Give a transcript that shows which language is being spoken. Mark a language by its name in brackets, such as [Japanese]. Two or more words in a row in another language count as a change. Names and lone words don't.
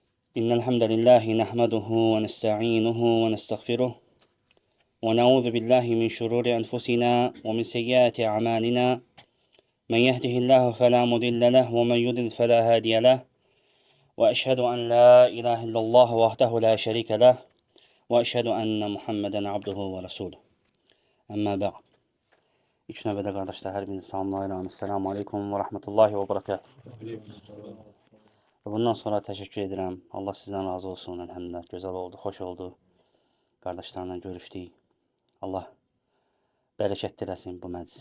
[Arabic] إن الحمد لله نحمده ونستعينه ونستغفره ونعوذ بالله من شرور أنفسنا ومن سيئات أعمالنا من يهده الله فلا مضل له ومن يضلل فلا هادي له وأشهد أن لا إله إلا الله وحده لا شريك له وأشهد أن محمدا عبده ورسوله أما بعد [Azerbaijani] İlk növbədə qardaşlar, hər birini salamlayıram. [Arabic] السلام عليكم ورحمة الله وبركاته. [Azerbaijani] Bundan sonra təşəkkür edirəm. Allah sizdən razı olsun. Elhamdülillah, gözəl oldu, xoş oldu. Qardaşlarla görüşdük. Allah bərəkət diləsin bu məclisi.